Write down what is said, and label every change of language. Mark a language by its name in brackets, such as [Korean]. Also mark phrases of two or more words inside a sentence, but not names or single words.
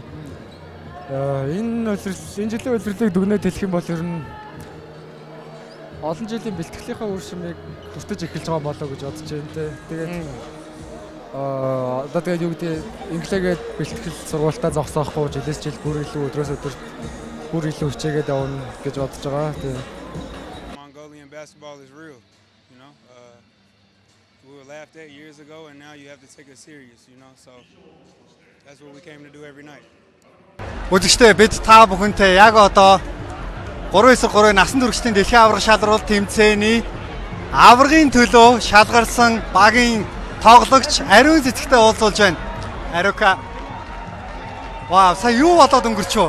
[Mongolian] Энэ жилийн улирлыг дүгнээд хэлэх юм бол ер нь олон жилийн бэлтгэлийнхаа үр шимийг хүртэж эхэлж байгаа болоо гэж бодож байна. Тэгээд одоо тэгээд юу гэдэг инглигээд бэлтгэл сургуультаа зогсоохгүй жилээс жил бүр илүү өдрөөс өдөрт бүр илүү хичээгээд явна гэж бодож байгаа. [English] Mongolian basketball is real, you know. We were laughed at years ago and now you have to take it serious, you know. So that's what we came to do every night. [Mongolian] Үзэгчдээ бид та бүхэнтэй яг одоо 3-9-3 насан туршидын дэлхийн аварга шалралт тэмцээний аваргын төлөө шалгарсан багийн тоглогч Ариун Цэцэгтэй уулзуулж байна. Ариука. Вау, сая юу болоод өнгөрчөө?